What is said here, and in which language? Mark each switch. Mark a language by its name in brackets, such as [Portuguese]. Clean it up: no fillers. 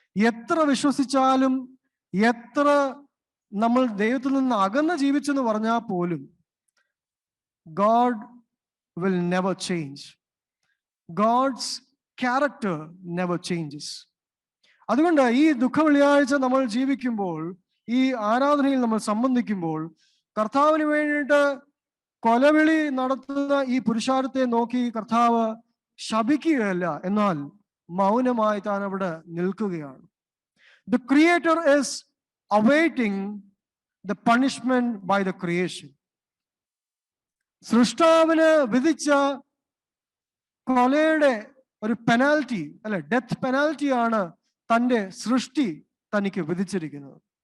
[Malayalam] എത്ര വിശ്വസിച്ചാലും, എത്ര നമ്മൾ ദൈവത്തിൽ നിന്ന് അകന്ന് ജീവിച്ചെന്ന് പറഞ്ഞാൽ പോലും [English] God will never change. God's character never changes. [Malayalam] അതുകൊണ്ട് ഈ ദുഃഖ വെള്ളിയാഴ്ച നമ്മൾ ജീവിക്കുമ്പോൾ, ഈ ആരാധനയിൽ നമ്മൾ സംബന്ധിക്കുമ്പോൾ, കർത്താവിന് വേണ്ടിയിട്ട് കൊലവിളി നടത്തുന്ന ഈ പുരുഷാരത്തെ നോക്കി കർത്താവ് ശപിക്കുകയല്ല, എന്നാൽ മൗനമായി താൻ അവിടെ നിൽക്കുകയാണ്. [English] The Creator is awaiting the punishment by the creation. [Malayalam] സൃഷ്ടാവിന് വിധിച്ച കൊലയുടെ ഒരു പെനാൽറ്റി ഡെത്ത് പെനാൽറ്റിയാണ് തൻ്റെ സൃഷ്ടി തനിക്ക് വിധിച്ചിരിക്കുന്നത്.